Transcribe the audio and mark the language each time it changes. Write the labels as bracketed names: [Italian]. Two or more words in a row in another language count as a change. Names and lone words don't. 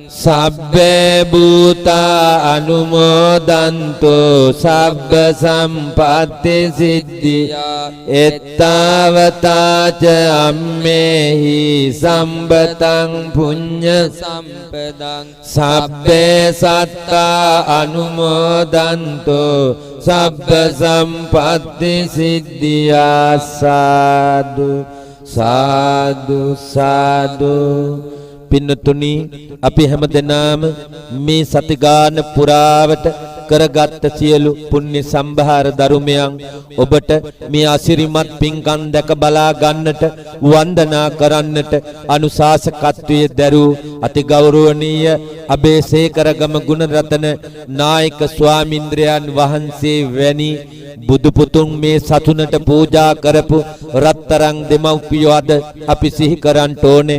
[Pali] සබ්බේ භූතා අනුමෝදන්තු සබ්බ සම්පත්ති සිද්ධියා එත්තාවතා ච අම්මේහි සම්බතං පුඤ්ඤ සම්පදං සබ්බේ සත්තා අනුමෝදන්තු සබ්බ සම්පත්ති සිද්ධියා සාදු සාදු සාදු [Sinhala] පින්නතුනි අපි හැමදෙනාම මේ සතිගාන පුරාවට කරගත් සියලු පුණ්‍ය සම්භාර ධර්මයන් ඔබට මේ අසිරිමත් පින්කම් දැක බලා ගන්නට වන්දනා කරන්නට අනුශාසකත්වයේ දරූ අති ගෞරවනීය අබේසේකරගම ගුණරතන නායක ස්වාමින්ද්‍රයන් වහන්සේ වැනි බුදු පුතුන් මේ සතුනට පූජා කරපු රත්තරන් දෙමව්පියෝ අද අපි සිහි කරන්ට ඕනේ.